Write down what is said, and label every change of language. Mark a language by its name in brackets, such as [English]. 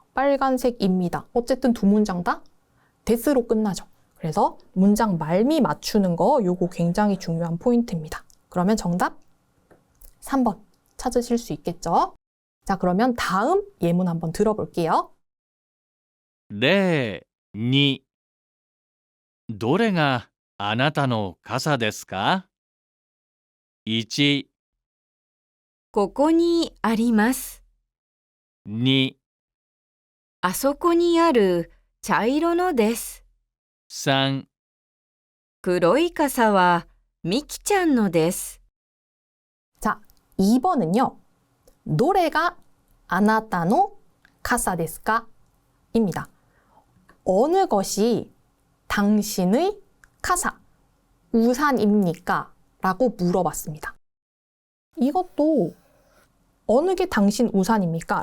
[Korean] 빨간색입니다. 어쨌든 두 문장 다 데스로 끝나죠. 그래서 문장 말미 맞추는 거 요거 굉장히 중요한 포인트입니다. 그러면 정답 3번 찾으실 수 있겠죠? 자, 그러면 다음 예문 한번 들어볼게요. [Japanese] 例2、どれがあなたの傘ですか？ 1、ここにあります。 2、あそこにある茶色のです。 3、黒い傘はみきちゃんのです。 [Korean] 자, 2번은요. 노래가 [Japanese] 아나타노 카사 데스 까? [Korean] 입니다. 어느 것이 당신의 카사, 우산입니까? 라고 물어봤습니다. 이것도 어느 게 당신 우산입니까?